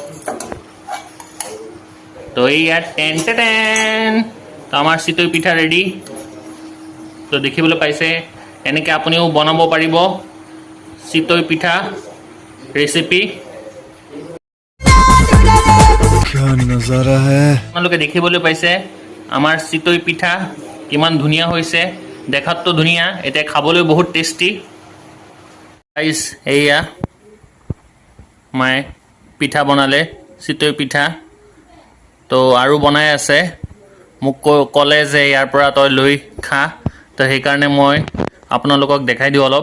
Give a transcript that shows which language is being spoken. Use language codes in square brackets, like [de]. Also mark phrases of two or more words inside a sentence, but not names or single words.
[as] তো এইয়া [en] ten ten, [as] তো আমাৰ চিতৈ পিঠা ৰেডি। তো দেখিবলৈ পাইছে এনেকৈ আপুনিও বনাব পাৰিব চিতৈ পিঠা ৰেচিপি। [hi] क्या नजारा है। [as] আপোনালোকে দেখিবলৈ পাইছে আমাৰ চিতৈ পিঠা কিমান ধুনীয়া হৈছে, দেখাততো ধুনীয়া, এতিয়া খাবলৈ বহুত টেষ্টি। গাইজ এয়া মায়ে পিঠা বনালে, চিতৈ পিঠা। তো আৰু বনাই আছে, মোক ক'লে যে ইয়াৰ পৰা তই লৈ খা, তো সেইকাৰণে মই আপোনালোকক দেখাই দিওঁ অলপ।